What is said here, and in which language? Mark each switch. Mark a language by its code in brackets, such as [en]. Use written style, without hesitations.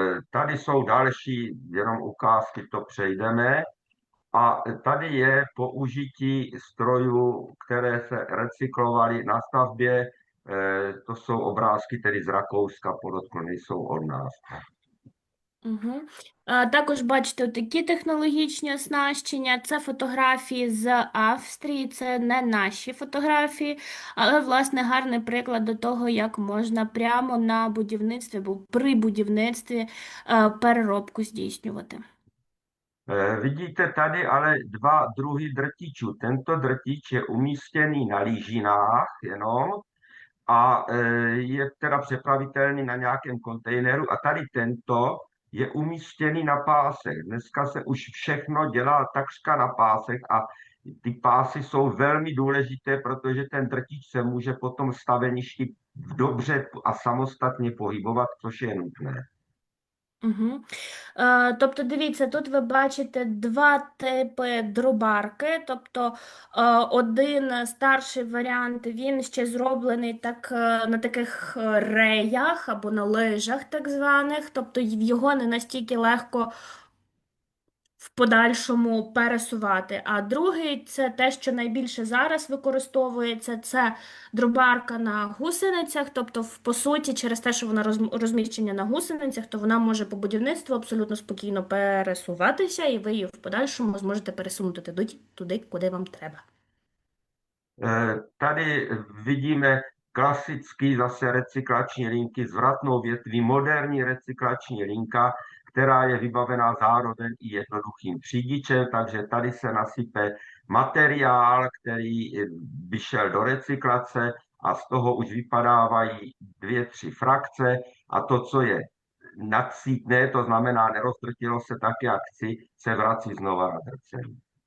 [cs] Tady jsou další, jenom ukázky, to přejdeme. A tady je použití strojů, které se recyklovaly na stavbě. To jsou obrázky tedy z Rakouska, podotknu, nejsou od nás. Угу. [uk] Також бачите такі технологічні оснащення. Це фотографії з Австрії, це не наші фотографії, але, власне, гарний приклад до того, як можна прямо на будівництві або при будівництві переробку здійснювати. [cs] Vidíte tady ale dva druhy drtičů. Tento drtič je umístěný na lížinách jenom a je teda přepravitelný na nějakém kontejneru a tady tento je umístěný na pásech. Dneska se už všechno dělá takřka na pásech a ty pásy jsou velmi důležité, protože ten drtič se může potom v staveništi dobře a samostatně pohybovat, což je nutné. Угу. [uk] Тобто, дивіться, тут ви бачите два типи дробарки. Тобто, один старший варіант, він ще зроблений так, на таких реях або на лижах так званих. Тобто, його не настільки легко в подальшому пересувати. А другий це те, що найбільше зараз використовується, це дробарка на гусеницях. Тобто, по суті, через те, що вона розміщена на гусеницях, то вона може по будівництву абсолютно спокійно пересуватися, і ви її в подальшому зможете пересунути туди, куди вам треба. [cs] Tady vidíme klasický zase recyklační linky s vratnou větví, moderní recyklační linka, která je vybavená zároveň i jednoduchým třídičem, takže tady se nasype materiál, který by šel do recyklace a z toho už vypadávají 2-3 frakce a to, co je nadsítné, to znamená neroztrtilo se tak, jak chci, se vrací znova na drcení.